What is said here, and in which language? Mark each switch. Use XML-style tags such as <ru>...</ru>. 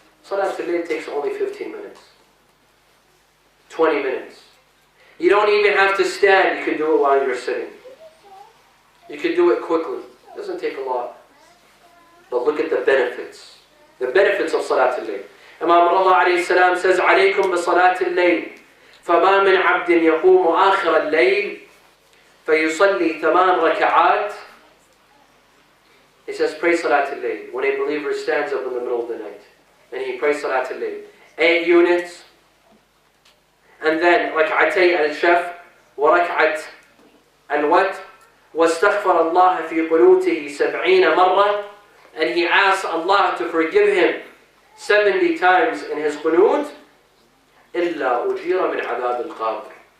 <en>Salat al-Layl takes only 15 minutes, 20 minutes. You don't even have to stand, you can do it while you're sitting. You can do it quickly. It doesn't take a lot. But look at the benefits. The benefits of Salat al-Layl. Imam Rida alayhi salam says,</en> <ar>عليكم بصلاة الليل فما من عبد يقوم آخر الليل فيصلي 8 ركعات.</ar> <en>He says, pray Salat al-Layl. When a believer stands up in the middle of the night and he prays Salat al-Layl, 8 units, and then</en> <ar>ركعتي الشفع وركعة الوتر واستغفر الله في قنوته 70 مرة,</ar> <en>and he asks Allah to forgive him 70 times in his qunut,</en> <ar>إلا أجير من عذاب القبر.</ar>